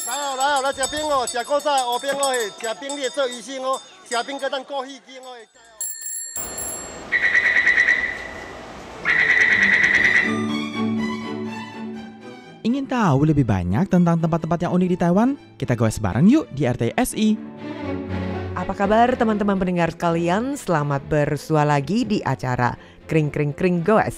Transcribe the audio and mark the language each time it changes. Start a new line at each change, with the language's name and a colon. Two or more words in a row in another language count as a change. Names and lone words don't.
Min Nan Chinese: 来食冰哦，食古早乌冰哦，食冰你会做医生哦，食冰个当过戏精哦。
Indonesian: Ingin tahu lebih banyak tentang tempat-tempat yang unik di Taiwan? Kita goes bareng yuk di RTSI. Apa kabar teman-teman pendengar sekalian? Selamat bersua lagi di acara Kring Kring Kring Goes.